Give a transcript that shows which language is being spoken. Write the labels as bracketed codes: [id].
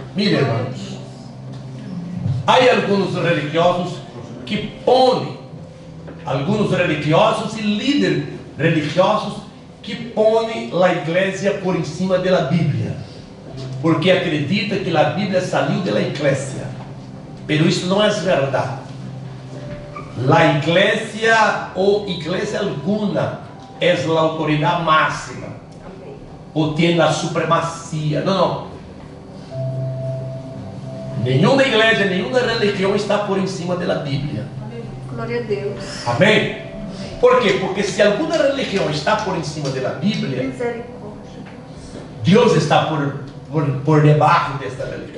[pt] Mire, irmãos, há alguns religiosos que põem, alguns religiosos e líderes religiosos que põem a igreja por em cima da Bíblia, porque acredita que a Bíblia saiu da igreja, mas isso não é verdade. [es] La iglesia o iglesia alguna es la autoridad máxima o tiene la supremacía. No. [pt] Nenhuma igreja, nenhuma religião está por em cima da Bíblia. Glória a Deus. Amém? Por quê? Porque se alguma religião está por em cima da Bíblia, Misericórdia. Deus está por debaixo desta religião.